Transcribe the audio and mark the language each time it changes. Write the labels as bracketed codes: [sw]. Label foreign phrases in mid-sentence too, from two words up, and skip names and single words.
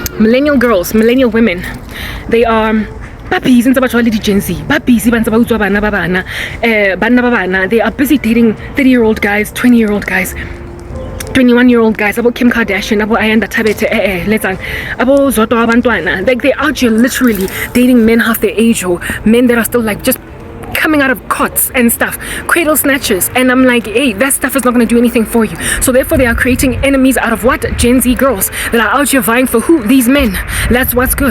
[en] millennial girls, millennial women, they are busy [st] ntse ba tswa le di-Gen Z, ba busy ba ntse ba utswa bana ba bana. [en] They are busy dating 30-year-old guys, 20-year-old guys, 21-year-old guys, [st] abo Kim Kardashian, abo Ayanda Tabete, letsang, abo Zoto Abantwana. [en] Like, they out here literally dating men half their age, or men that are still like just coming out of cots and stuff, cradle snatchers. And I'm like, hey, that stuff is not going to do anything for you. So therefore they are creating enemies out of what? Gen Z girls that are out here vying for who? These men. That's what's good.